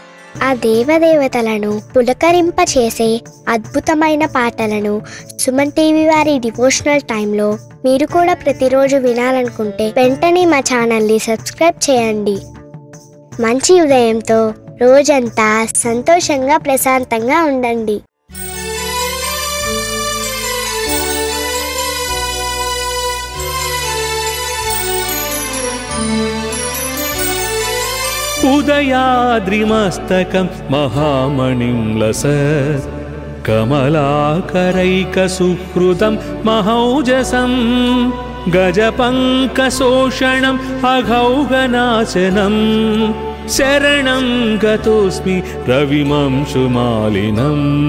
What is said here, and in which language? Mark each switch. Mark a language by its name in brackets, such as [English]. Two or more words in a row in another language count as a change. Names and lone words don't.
[Telugu] ఆ దేవదేవతలను పులకరింపచేసే అద్భుతమైన పాటలను సుమన్ టీవీ వారి [English] devotional time [Telugu] మీరు కూడా ప్రతిరోజు వినాలనుకుంటే వెంటనే మా ఛానల్ని సబ్స్క్రైబ్ చేయండి. మంచి ఉదయంతో రోజంతా సంతోషంగా ప్రశాంతంగా ఉండండి. [Sanskrit] उदयाद्रिमस्तकं महामणिं लसत् कमलाकरैकसुहृदं महौजसं गजपङ्कशोषणम् अघौघनाशनं शरणं गतोऽस्मि रविमंशुमालिनम्.